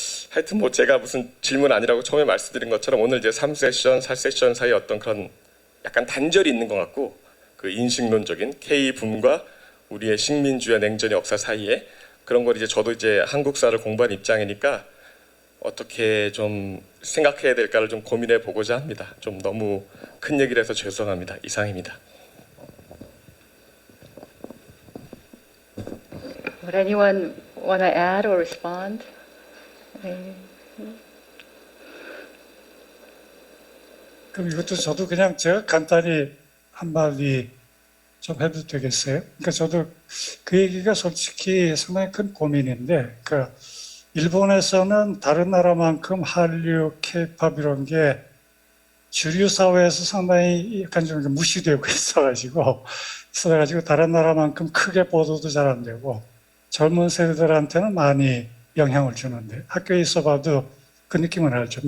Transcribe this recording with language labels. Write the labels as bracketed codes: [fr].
[ko] 하여튼 뭐 제가 무슨 질문 아니라고 처음에 말씀드린 것처럼 오늘 이제 3세션, 4세션 사이에 어떤 그런 약간 단절이 있는 것 같고, 그 인식론적인 K붐과 우리의 식민주의 냉전의 역사 사이에 그런 걸 이제 저도 이제 한국사를 공부한 입장이니까 어떻게 좀 생각해야 될까를 좀 고민해 보고자 합니다. 좀 너무 큰 얘기를 해서 죄송합니다. 이상입니다. [en] Would anyone want to add or respond? [ko] 그럼 이것도 저도 그냥 제가 간단히 한마디 좀 해도 되겠어요? 그러니까 저도 그 얘기가 솔직히 상당히 큰 고민인데, 그러니까 일본에서는 다른 나라만큼 한류, 케이팝 이런 게 주류 사회에서 상당히 약간 좀 무시되고 있어가지고 다른 나라만큼 크게 보도도 잘 안 되고 젊은 세대들한테는 많이 영향을 주는데, 학교에 있어봐도 그 느낌을 알죠.